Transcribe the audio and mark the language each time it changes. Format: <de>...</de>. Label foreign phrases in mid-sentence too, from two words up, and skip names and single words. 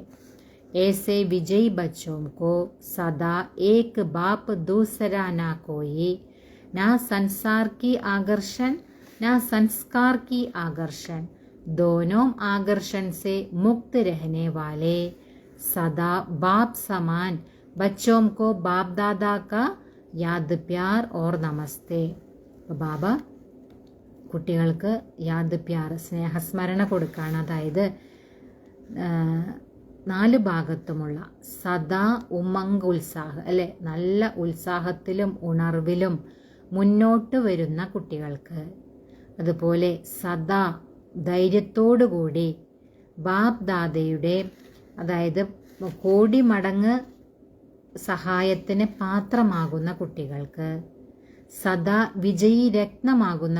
<hi>ऐसे विजयी बच्चों को सदा एक बाप दूसरा ना कोई, ना संसार की आकर्षण ना संस्कार की आकर्षण, दोनों आकर्षण से मुक्त रहने वाले सदा बाप समान बच्चों को बाप दादा का याद प्यार और नमस्ते.</hi> <ml>ബാബ കുട്ടികൾക്ക്</ml> <hi>याद प्यार,</hi> <ml>സ്നേഹസ്മരണ കൊടുക്കുകയാണ്. അതായത് 4 ഭാഗത്തുമുള്ള സദാ ഉമംഗ് ഉത്സാഹം അല്ലെ, നല്ല ഉത്സാഹത്തിലും ഉണർവിലും മുന്നോട്ട് വരുന്ന കുട്ടികൾക്ക്, അതുപോലെ സദാ ധൈര്യത്തോടുകൂടി ബാപ് ദാദയുടെ, അതായത് കോടി മടങ്ങ് സഹായത്തിന് പാത്രമാകുന്ന കുട്ടികൾക്ക്, സദാ വിജയീ രത്നമാകുന്ന</ml>